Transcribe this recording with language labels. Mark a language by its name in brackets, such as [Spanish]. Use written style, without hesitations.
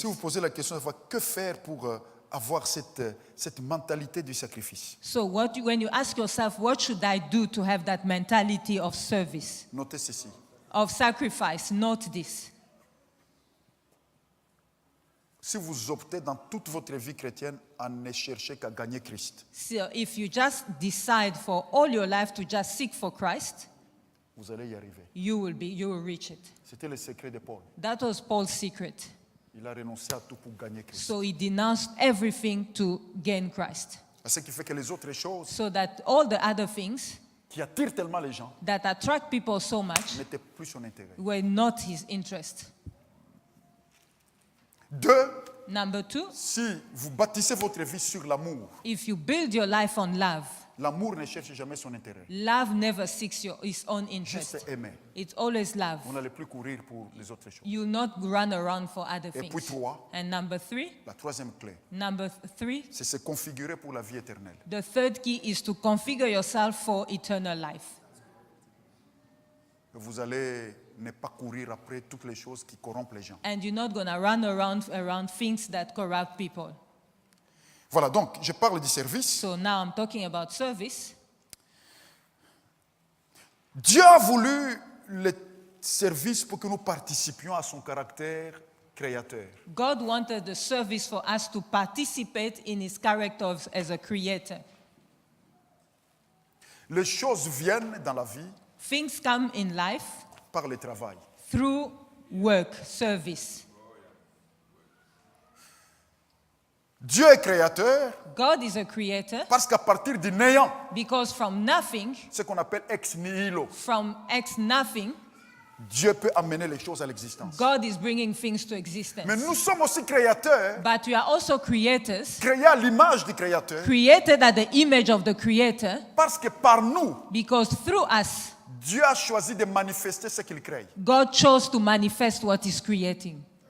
[French] si vous posez la question de savoir que faire pour avoir cette mentalité du sacrifice, [English] so when you ask yourself, what should I do to have that mentality of service, [French] notez ceci. [English] of sacrifice, note this. [French] Si vous optez dans toute votre vie chrétienne à ne chercher qu'à gagner Christ, [English] So if you just decide for all your life to just seek for Christ, [French] vous allez y arriver. [English] you will reach it. [French] C'était le secret de Paul. [English] That was Paul's secret. [French] Il a renoncé à tout pour gagner Christ. [English] So he denounced everything to gain Christ. [French] Ce qui fait que les autres choses [English] So that all the other things [French] qui attirent tellement les gens [English] that attract people so much [French] n'étaient plus son intérêt. [English] were not his interest. [French] 2, [English] Number 2, [French] si vous bâtissez votre vie sur l'amour, [English] if you build your life on love, [French] l'amour ne cherche jamais son intérêt. [English] love never seeks its own [French] Juste [English] interest. [French] aimer. [English] It's always love. [French] Vous n'allez plus courir pour les autres choses. [English] You not run around for other [French] Et puis [English] things. [French] 3, [English] And number 3, [French] la troisième clé, c'est c'est se configurer pour la vie éternelle. [English] the third key is to configure yourself for eternal life. [French] Vous allez ne pas courir après toutes les choses qui corrompent les gens. [English] And you're not going to run around things that corrupt people. [French] Voilà, donc je parle du service. [English] So now I'm talking about service. [French] Dieu a voulu le service pour que nous participions à son caractère créateur. [English] God wanted the service for us to participate in his character as a creator. [French] Les choses viennent dans la vie [English] Things come in life [French] par le travail. [English] through work, service. [French] Dieu est créateur [English] God is a creator [French] parce qu'à partir du néant, [English] because from nothing, [French] ce qu'on appelle ex nihilo, [English] from nothing, [French] Dieu peut amener les choses à l'existence. [English] God is bringing things to existence. [French] Mais nous sommes aussi créateurs, [English] But we are also creators, [French] créés à l'image du créateur, [English] created at the image of the creator, [French] parce que par nous, [English] because through us, [French] Dieu a choisi de manifester ce qu'il crée. [English] God chose to manifest what he's creating.